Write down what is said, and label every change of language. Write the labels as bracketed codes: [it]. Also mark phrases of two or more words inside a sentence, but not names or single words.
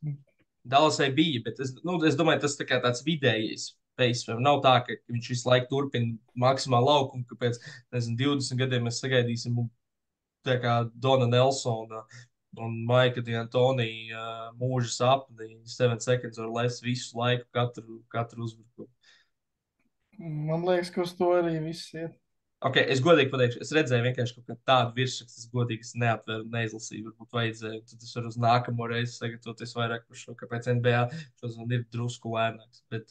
[lv] Dallasai bija, bet es domāju, tas tā kā tāds vidējais pace. Nav tā, ka viņš visu laiku turpina maksimālu laukumu, ka pēc, nezinu, 20 gadiem mēs sagaidīsim tā kā Dona Nelsona un Maika D'Antoni mūža sapni, [en] 7 seconds or less [lv] visu laiku, katru uzbrukumu. Man liekas, ka uz to arī viss iet. Okay, es godīgi pateikšu, es redzēju vienkārši kaut tādu virsrakstu, es godīgi neatvēru un neizlasīju, varbūt vajadzēju. Tad es varu uz nākamo reizi sagatavoties vairāk par šo, kāpēc NBA šodien ir drusku lēnāks.